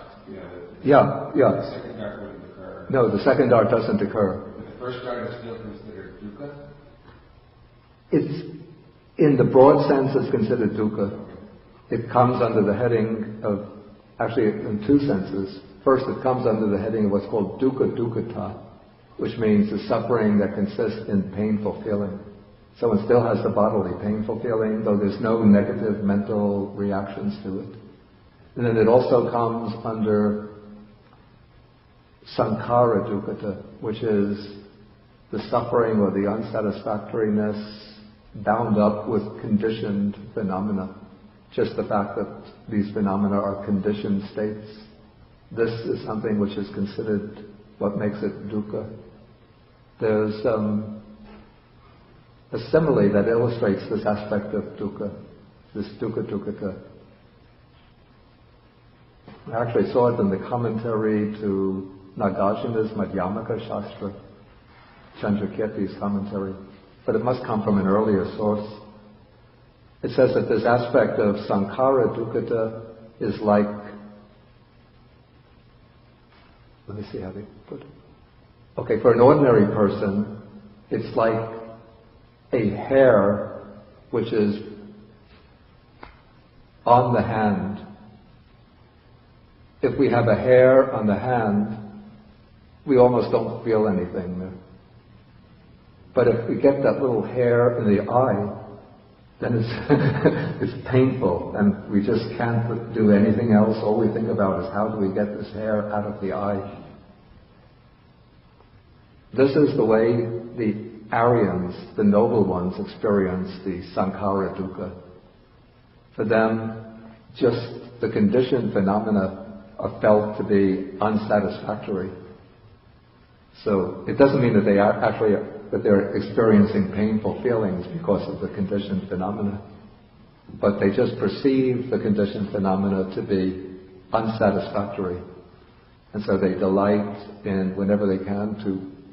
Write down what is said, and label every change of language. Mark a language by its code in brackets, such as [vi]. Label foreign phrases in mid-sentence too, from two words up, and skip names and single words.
[en] You know, the second dart wouldn't occur. No, the second dart doesn't occur. But the first dart is still considered dukkha? It's, in the broad sense, it's considered dukkha. It comes under the heading of, actually in two senses. First, it comes under the heading of what's called [pi] dukkha dukkhata, [en] which means the suffering that consists in painful feeling. So one still has the bodily painful feeling, though there's no negative mental reactions to it. And then it also comes under [pi] sankhara dukkhata, [en] which is the suffering or the unsatisfactoriness bound up with conditioned phenomena. Just the fact that these phenomena are conditioned states. This is something which is considered what makes it dukkha. There's a simile that illustrates this aspect of dukkha, this [pi] dukkha dukkhata. [en] I actually saw it in the commentary to Nagarjuna's Madhyamaka Shastra, Chandrakirti's commentary, but it must come from an earlier source. It says that this aspect of [pi] sankhara dukkhata [en] is like let me see how they put it. Okay, for an ordinary person, it's like a hair which is on the hand. If we have a hair on the hand, we almost don't feel anything there. But if we get that little hair in the eye, then it's it's painful, and we just can't do anything else. All we think about is how do we get this hair out of the eye. This is the way the Aryans, the noble ones, experience the [pi] sankhara dukkha. [en] For them, just the conditioned phenomena are felt to be unsatisfactory. So it doesn't mean that they are actually that they're experiencing painful feelings because of the conditioned phenomena, but they just perceive the conditioned phenomena to be unsatisfactory, and so they delight in, whenever they can, to